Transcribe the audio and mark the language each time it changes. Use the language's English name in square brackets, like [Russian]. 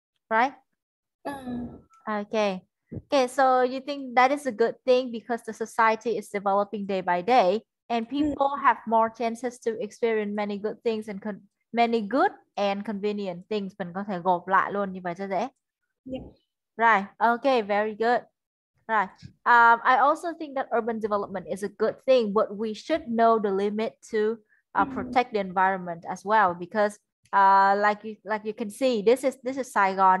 [English] Right? Okay. Okay, so you think that is a good thing because the society is developing day by day and people have more chances to experience many good things and many good and convenient things. [Vietnamese] Mình có thể gộp lại luôn như vậy cho dễ. [English] Yeah. Right. Okay, very good. Right. I also think that urban development is a good thing, but we should know the limit to protect the environment as well, because like you can see, this is Saigon.